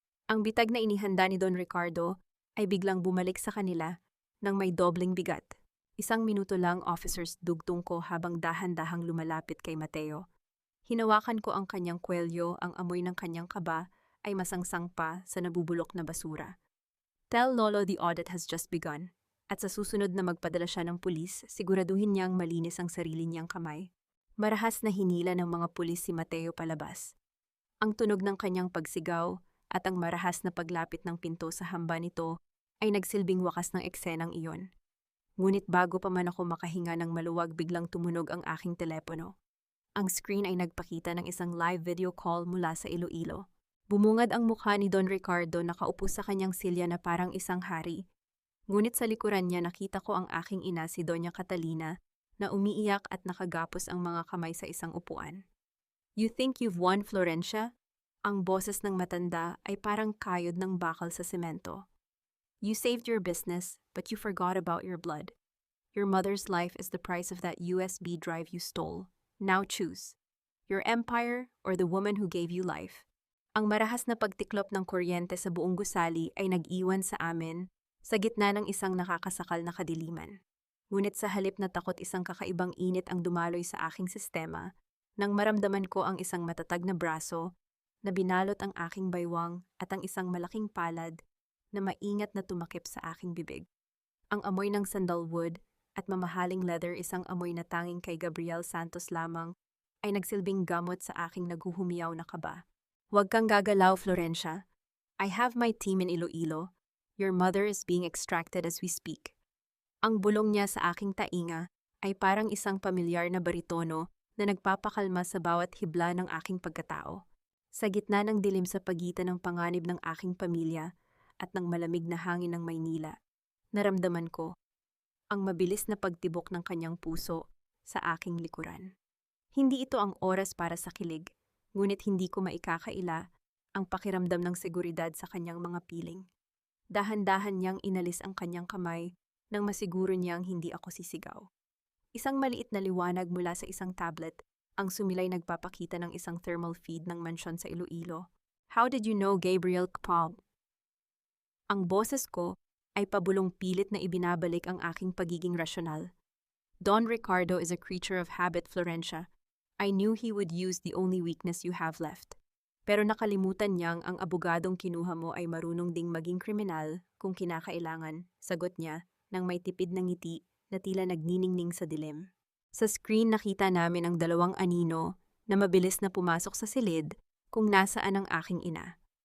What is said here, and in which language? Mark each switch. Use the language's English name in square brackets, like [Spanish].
[Filipino] Ang bitag na inihanda ni Don Ricardo ay biglang bumalik sa kanila nang may dobling bigat. 1 minuto lang, officers, dugtong ko habang dahan-dahang lumalapit kay Mateo. Hinawakan ko ang kanyang kwelyo, ang amoy ng kanyang kaba ay masangsang pa sa nabubulok na basura. [English] Tell Lolo the audit has just begun. [Filipino] At sa susunod na magpadala siya ng pulis, siguraduhin niyang malinis ang sarili niyang kamay. Marahas na hinila ng mga pulis si Mateo palabas. Ang tunog ng kanyang pagsigaw at ang marahas na paglapit ng pinto sa hamba nito ay nagsilbing wakas ng eksenang iyon. Ngunit bago pa man ako makahinga ng maluwag, biglang tumunog ang aking telepono. Ang screen ay nagpakita ng isang live video call mula sa Iloilo. Bumungad ang mukha ni Don Ricardo, nakaupo sa kanyang silya na parang isang hari. Ngunit sa likuran niya nakita ko ang aking ina, si Doña Catalina, na umiiyak at nakagapos ang mga kamay sa isang upuan. [English] You think you've won, Florencia? [Filipino] Ang boses ng matanda ay parang kayod ng bakal sa semento. [English] You saved your business, but you forgot about your blood. Your mother's life is the price of that USB drive you stole. Now choose. Your empire or the woman who gave you life. [Filipino] Ang marahas na pagtiklop ng kuryente sa buong gusali ay nag-iwan sa amin sa gitna ng isang nakakasakal na kadiliman. Ngunit sa halip na takot, isang kakaibang init ang dumaloy sa aking sistema nang maramdaman ko ang isang matatag na braso na binalot ang aking baywang at ang isang malaking palad na maingat na tumakip sa aking bibig. Ang amoy ng sandalwood at mamahaling leather, isang amoy na tanging kay Gabriel Santos lamang, ay nagsilbing gamot sa aking naghuhumiyaw na kaba. Huwag kang gagalaw, [English] Florencia. I have my team in Iloilo. Your mother is being extracted as we speak. [Filipino] Ang bulong niya sa aking tainga ay parang isang pamilyar na baritono na nagpapakalma sa bawat hibla ng aking pagkatao. Sa gitna ng dilim sa pagitan ng panganib ng aking pamilya at ng malamig na hangin ng Maynila, naramdaman ko ang mabilis na pagtibok ng kanyang puso sa aking likuran. Hindi ito ang oras para sa kilig, ngunit hindi ko maikakaila ang pakiramdam ng seguridad sa kanyang mga piling. Dahan-dahan niyang inalis ang kanyang kamay nang masiguro niyang hindi ako sisigaw. Isang maliit na liwanag mula sa isang tablet ang sumilay, nagpapakita ng isang thermal feed ng mansyon sa Iloilo. [English] How did you know, Gabriel Kpal? [Filipino] Ang boses ko ay pabulong pilit na ibinabalik ang aking pagiging rasyonal. [English] Don Ricardo is a creature of habit, Florencia. I knew he would use the only weakness you have left. [Filipino] Pero nakalimutan niyang ang abogadong kinuha mo ay marunong ding maging kriminal kung kinakailangan, sagot niya nang may tipid na ngiti na tila nagniningning sa dilim. Sa screen nakita namin ang dalawang anino na mabilis na pumasok sa silid kung nasaan ang aking ina.